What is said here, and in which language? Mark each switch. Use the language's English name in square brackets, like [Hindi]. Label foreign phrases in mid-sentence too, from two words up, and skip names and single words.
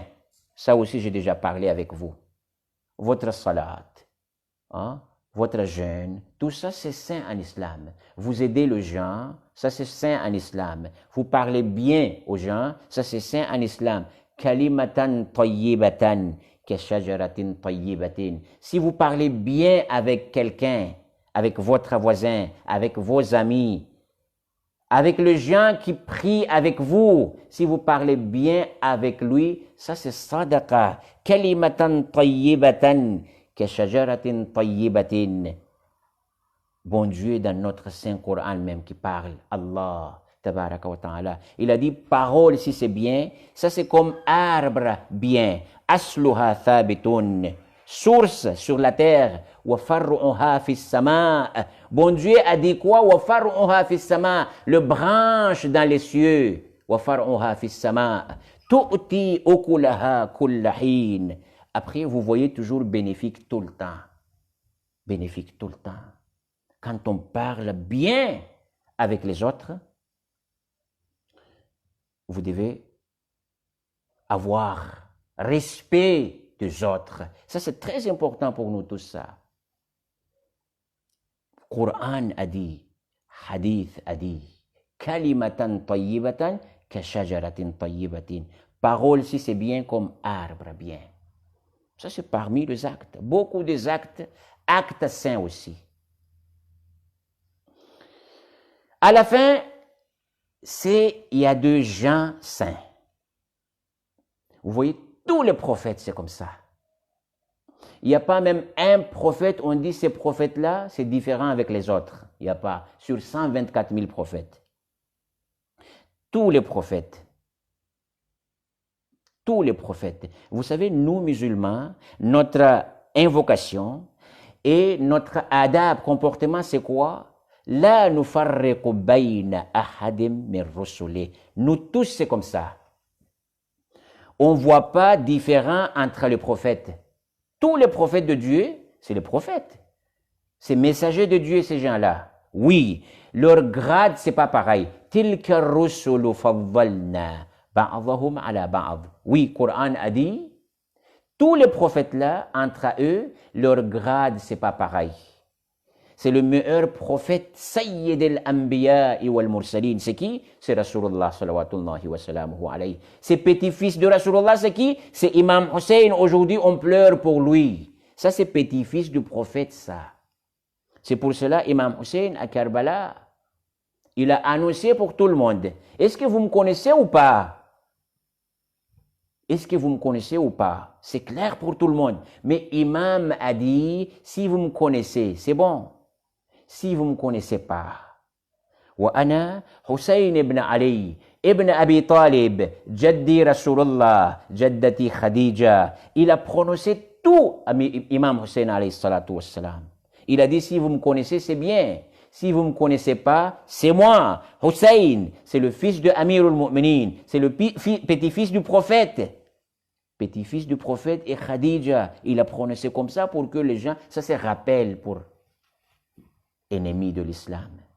[French] Ça aussi, j'ai déjà parlé avec vous. Votre salat, hein, votre jeûne, tout ça, c'est saint en islam. Vous aidez les gens, ça, c'est saint en islam. Vous parlez bien aux gens, ça, c'est saint en islam. [Arabic] كلمة طيبة, كشجرة طيبة. [French] Si vous parlez bien avec quelqu'un, avec votre voisin, avec vos amis, avec les gens qui prient avec vous, si vous parlez bien avec lui, ça c'est sadaqa. [Arabic] كلمة طيبة كشجرة طيبة. [French] Bon Dieu est dans notre Saint Coran même qui parle, Allah, [Arabic] تبارك وتعالى. [French] Il a dit, parole si c'est bien, ça c'est comme arbre bien. [Arabic] أصلها ثابت. [French] Source sur la terre. [Arabic] وفرعها في السماء'. [French] Bon Dieu a dit quoi? [Arabic] وفرعها في السماء'. [French] Le branche dans les cieux. [Arabic] وفرعها في السماء تؤتي أكلها كل حين. [French] Après, vous voyez toujours bénéfique tout le temps. Bénéfique tout le temps. Quand on parle bien avec les autres, vous devez avoir respect des autres. Ça, c'est très important pour nous tous, ça. Coran a dit, hadith a dit, [Arabic] كلمة طيبة كشجرة طيبة. [French] Parole, si c'est bien, comme arbre bien. Ça, c'est parmi les actes. Beaucoup des actes, actes saints aussi. À la fin, il y a deux gens saints. Vous voyez, tous les prophètes, c'est comme ça. Il n'y a pas même un prophète, on dit ces prophètes-là, c'est différent avec les autres. Il n'y a pas. Sur 124 000 prophètes. Tous les prophètes. Tous les prophètes. Vous savez, nous, musulmans, notre invocation et notre adab, comportement, c'est quoi? [Arabic] لا نفرق بين أحد من رسله. [French] Nous tous, c'est comme ça. On ne voit pas différent entre les prophètes. Tous les prophètes de Dieu, c'est les prophètes. C'est messagers de Dieu, ces gens-là. Oui, leur grade, c'est pas pareil. [Arabic] تلك الرسل فضلنا بعضهم على بعض. [French] Oui, Coran a dit, tous les prophètes-là, entre eux, leur grade, c'est pas pareil. C'est le meilleur prophète, [Arabic] سيد الأنبياء والمرسلين. [French] C'est qui? C'est Rasulullah [Arabic] صلى الله وسلامه عليه. [French] C'est petit-fils de Rasulullah, c'est qui? C'est Imam Hussein. Aujourd'hui, on pleure pour lui. Ça, c'est petit-fils du prophète, ça. C'est pour cela, Imam Hussein à Karbala, il a annoncé pour tout le monde. Est-ce que vous me connaissez ou pas? Est-ce que vous me connaissez ou pas? C'est clair pour tout le monde. Mais Imam a dit, si vous me connaissez, c'est bon. Si vous ne me connaissez pas, [Arabic] وأنا حسين بن علي بن أبي طالب جدي رسول الله جدتي خديجة. [French] Il a prononcé tout à Imam Hussein [Arabic] عليه الصلاة والسلام. [French] Il a dit, si vous me connaissez, c'est bien. Si vous ne me connaissez pas, c'est moi. Hussein, c'est le fils de Amirul Mu'minin. C'est le petit-fils du prophète. Petit-fils du prophète et Khadija. Il a prononcé comme ça pour que les gens, ça c'est rappel pour ennemis de l'islam.